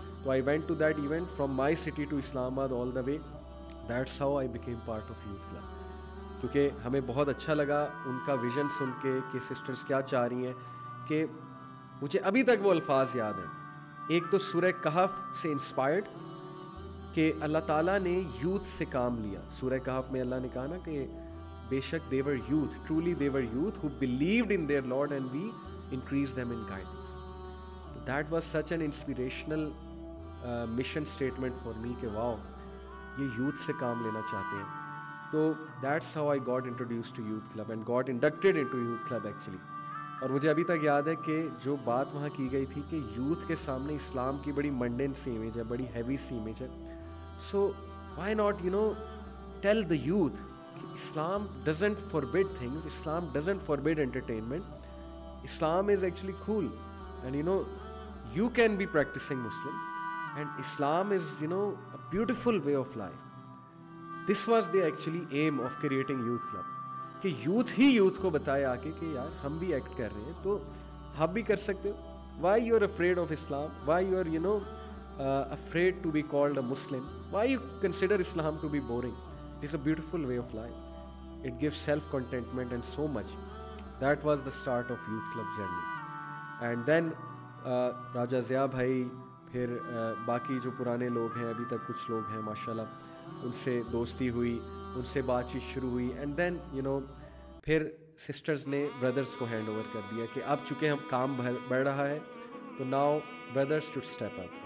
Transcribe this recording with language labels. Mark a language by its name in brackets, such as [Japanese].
[English] تو I went to that event from my city to Islamabad all the way. That's how I became part of youth club. [Urdu] کیونکہ ہمیں بہت اچھا لگا ان کا ویژن سن کے کہ سسٹرز کیا چاہ رہی ہیں. کہ مجھے ابھی تک وہ الفاظ یاد ہیں. ایک تو سورہ کہف سے انسپائرڈ, کہ اللہ تعالیٰ نے یوتھ سے کام لیا. سورہ کہف میں اللہ نے کہا نا کہ بے شک [English] they were youth, truly they were youth who believed in their Lord and we increased them in kindness. That was such an inspirational mission statement for me [Urdu] کہ واو یہ یوتھ سے کام لینا چاہتے ہیں. [English] تو that's how I got introduced to youth club and got inducted into youth club actually. [Urdu] اور مجھے ابھی تک یاد ہے کہ جو بات وہاں کی گئی تھی کہ یوتھ کے سامنے اسلام کی بڑی منڈین سی امیج ہے, بڑی ہیوی سی امیج ہے. [English] So why not tell the youth Islam doesn't forbid things, Islam doesn't forbid entertainment, Islam is actually cool, and you can be practicing Muslim and Islam is a beautiful way of life. This was the actually aim of creating youth club [Urdu] کہ youth ہی youth کو بتائے آ کے کہ یار ہم بھی act کر رہے ہیں تو آپ بھی کر سکتے ہو. [English] Why you are afraid of Islam, why you are afraid to be called a Muslim, why you consider Islam to be boring? It is a beautiful way of life. It gives self-contentment and so much. That was the start of youth club journey. And then [Urdu] راجہ ضیاء بھائی, پھر باقی جو پرانے لوگ ہیں, ابھی تک کچھ لوگ ہیں ماشاءاللہ, ان سے دوستی ہوئی, ان سے بات چیت شروع ہوئی. [English] and then [Urdu] پھر سسٹرز نے بردرز کو ہینڈ اوور کر دیا کہ اب چونکہ ہم کام بڑھ رہا ہے تو [English] Now brothers should step up.